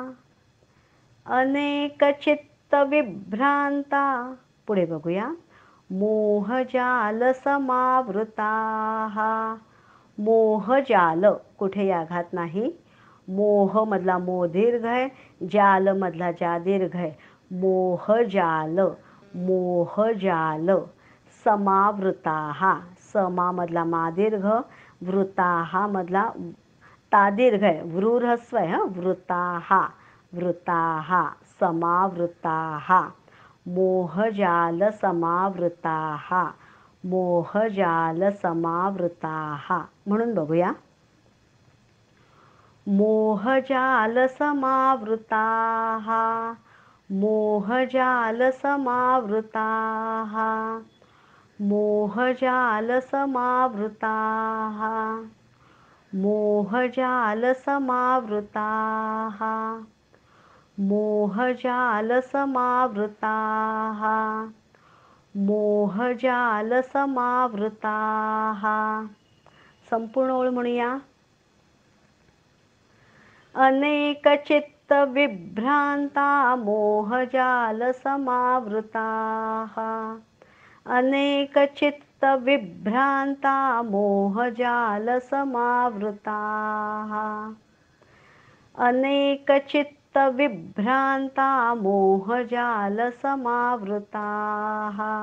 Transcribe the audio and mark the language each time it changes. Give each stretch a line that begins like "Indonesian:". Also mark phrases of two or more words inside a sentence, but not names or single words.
Sanskrit: अनेक चित्त विभ्रांता.
Marathi: पुढे बघूया.
Sanskrit: मोहजाल समावृताः.
Marathi: मोहजाल कुठे आघात नाही. मोह मधला मो दीर्घ आहे. जाल मधला जा दीर्घ आहे.
Sanskrit: मोहजाल. मोहजाल.
Marathi: समावृताः. समा मधला मा दीर्घ, वृताः मधला ता दीर्घ आहे. वृ ह्रस्व आहे.
Sanskrit: वृताः. वृताः. समावृताः. मोहजाल समावृताः. मोहजाल समावृताः.
Marathi: म्हणून बघूया.
Sanskrit: मोहजाल समावृताः. मोहजाल समावृताः. मोहजाल समावृताः. मोहजाल समावृताः. मोहजाल समावृताः. मोहजाल समावृताः.
Marathi: संपूर्ण ओळ म्हणूया.
Sanskrit: अनेक चित्त विभ्रांता मोहजाल समावृताः. अनेक चित्त विभ्रांता मोहजाल समावृताः. अनेक चित्त विभ्रांता मोहजाल समावृताः.